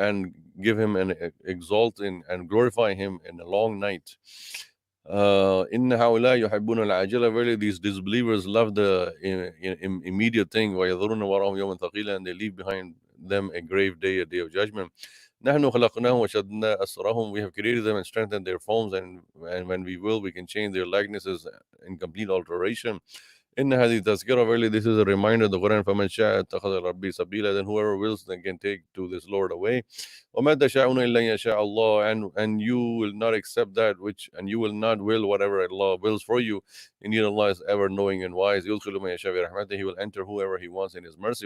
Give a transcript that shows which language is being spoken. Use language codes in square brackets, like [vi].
[en] And give him and exalt and glorify him in a long night. [ar] إِنَّ هَؤُلَاءِ يُحِبُّونَ الْعَاجِلَةَ. [en] Verily, these disbelievers love the immediate thing. [ar] وَيَذَرُونَ وَرَاءَهُمْ يَوْمًا ثَقِيلًا. [en] And they leave behind them a grave day, a day of judgment. [ar] نحن خلقناهم وشددنا أسرهم. [en] We have created them and strengthened their forms, and when we will, we can change their likenesses in complete alteration. [ar] إن هذه تذكرة. [en] Verily, this is a reminder, the Quran. [ar] فمن شاء اتخذ ربي سبيلا. [en] Then whoever wills, then can take to this Lord away. [ar] وما تشاءون إلا أن يشاء الله. [en] And you will not accept that which, and you will not will whatever Allah wills for you. Indeed, Allah is ever knowing and wise. [ar] يدخل من يشاء برحمته. [en] He will enter whoever He wants in His mercy.